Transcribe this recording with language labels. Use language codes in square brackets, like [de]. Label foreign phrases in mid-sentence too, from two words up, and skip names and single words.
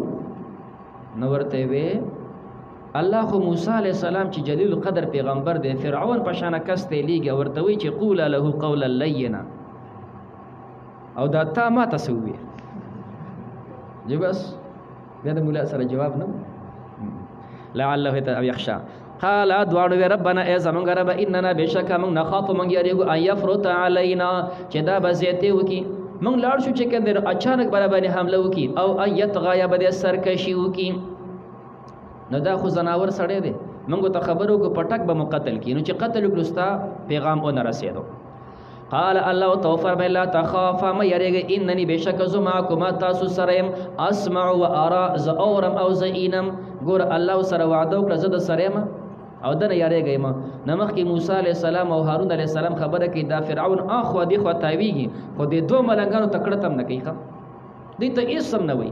[ps] نو ورته وی الله خو موسی [ar] علیه السلام [ps] چې جلیل القدر پیغمبر دی، فرعون په شانه کس ته لیږي، ورته وایي چې [ar] قولا له قولا لینا، [ps] او دا تا ما ته څه وویل؟ جو بس بیا د مولا سره جواب نه [ar] لعله یخشا. [ps] قال دواړو وی ربنا ای زمونږ ربه اننا بېشکه موږ نخافو موږ یریږو [ar] ان یفرط علینا [ps] چې دا به زیاتې وکړي، موږ لاړ شو چې کوم دی اچانک به راباندې حمله وکړي، او [ar] ان یطغا [ps] یا به دې سرکشي وکړي. نو دا خو زناور سړی دی، موږ ته خبر وکړو په ټک به مو قتل کړي، نو چې قتل وکړو ستا پیغام ونه رسېدو. [ar] قال الله [ps] تو فرمای [ar] لا تخافا [ps] ما یریږئ انني بېشکه زه معکما تاسو سره یم، [ar] اسمع و ارا [ps] زه اورم او زه اینم. ګوره الله سره وعده وکړه زه د سره یم او ده نه یریږئ مه. نه مخکې موسی [ar] علیه السلام [ps] او هارون [ar] علیه السلام [ps] خبره کوي دا فرعون اخوا دې خوا تاویږي، خو دې دوه ملنګانو ته کړه هم نه کوي، ښه دوی ته هېڅ هم نه وایي.